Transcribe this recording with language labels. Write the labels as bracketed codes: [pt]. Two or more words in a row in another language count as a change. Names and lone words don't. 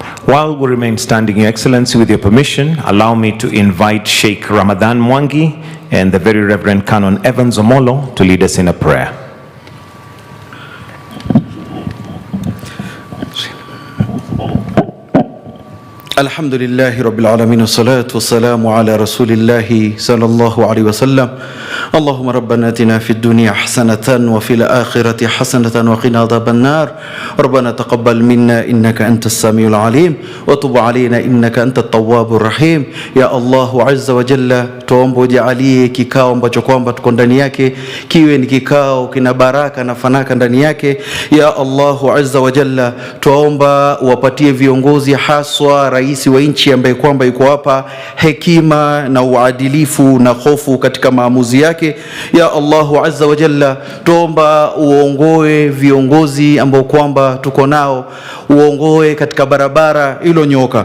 [en] While we remain standing, Your Excellency, with your permission, allow me to invite Sheikh Ramadan Mwangi and the Very Reverend Canon Evans Omolo to lead us in a prayer. [ar] الحمد لله رب العالمين والصلاة والسلام على رسول الله صلى الله عليه وسلم اللهم ربنا اتنا في الدنيا حسنة وفي الآخرة حسنة وقنا عذاب النار ربنا تقبل منا إنك أنت السميع العليم وتب علينا إنك أنت التواب الرحيم يا الله عز وجل tuombe [sw] ujalie kikao ambacho kwamba tuko ndani yake kiwe ni kikao kina baraka na fanaka ndani yake [ar] يا الله عز وجل [sw] tuomba wapatie viongozi haswa rais wa nchi ambaye kwamba yuko hapa hekima na uadilifu na hofu katika maamuzi yake [ar] يا الله عز وجل [sw] tuomba uongoe viongozi ambao kwamba tuko nao uongoe katika barabara ilonyoka